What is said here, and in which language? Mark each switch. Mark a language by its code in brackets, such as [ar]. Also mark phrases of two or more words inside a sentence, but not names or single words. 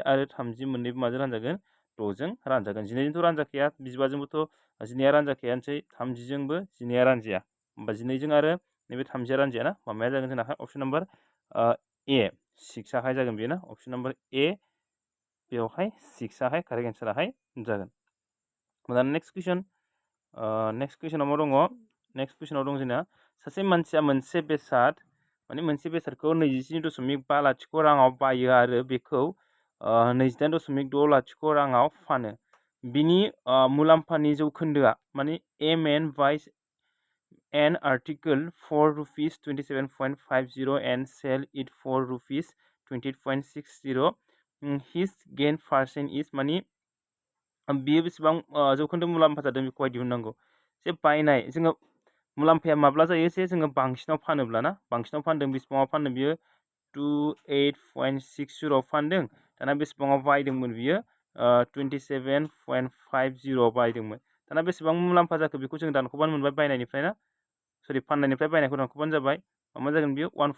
[brx] आरो 30 मोननैबो माजों रानजागोन 6जों रानजागोन 12जोंथ' रानजाखाया 15जोंबोथ' 12आ रानजाखायानोसै 30जोंबो 12आ रानजाया होमबा 12जों आरो नैबे 30आ रानजाया ना माबाया जागोन जोंना [en] option number A [brx] 6 आहाय जागोन बेयो ना [en] option number A [brx] बेवहाय 6 आहाय कारेक्ट एन्साराहाय जागोन दा नेक्स्ट कुइसनाव मा दङ नेक्स्ट कुइसनाव दं जोंना सासे मानसिया मोनसे बेसाद माने मोनसे बेसादखौ 27.50 राङाव बायो आरो बेखौ 28.60 राङाव फानो बिनि मुलाम्फानि जौखोन्दोआ माने [en] a man buys an article for rupees 27.50 and sell it for rupees 28.60 his gain percent is [brx] माने बियो बेसेबां जौखोन्दो मुलाम्फा जादों बेखौहाय दिहुननांगौ जे बायनाय जोङो मुलाम्फाया माब्ला जायो जे जोङो बांसिनाव फानोब्ला ना बांसिनाव फानदों बेसेबाङाव फानदों बियो 28.60 फानदों दाना बेसेबाङाव बायदोंमोन बियो 27.50 बायदोंमोन दाना बेसेबां मुलाम्फा जाखो बेखौ जों दानख'बानो मोनबाय बायनायनिफ्राय ना सरि फाननायनिफ्राय बायनायखौ दानख'बानो जाबाय मा जागोन बियो